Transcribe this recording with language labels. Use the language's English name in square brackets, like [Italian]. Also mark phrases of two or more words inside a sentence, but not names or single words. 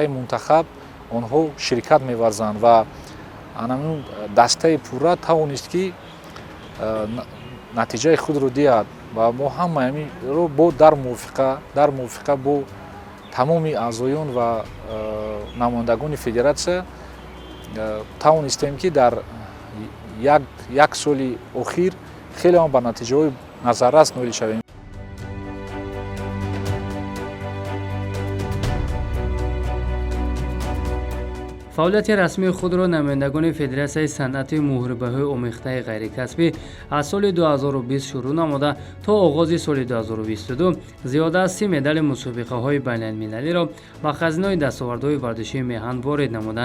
[Tajik] мунтахаб онҳо ширкат меварзанд ва анамин дастаи пурра тавонист ки натиҷаи худро диҳад ва мо ҳама ҳаминро бо дар мувофиқа бо тамоми аъзоён ва намояндагони федератсия тавонистем ки дар як соли охир хелеам ба натиҷаҳои назаррас ноил шавем. [Persian] فعالیت رسمی خود را نمایندگان فدراسیای صنعت محاربه‌های آمیخته غیرکسبی از سال 2020 شروع نموده تا آغاز سال 2022 زیاده از 30 مدال مسابقه‌های بین‌المللی را به خزینه دستاوردهای ورزشی میهن وارد نمودند.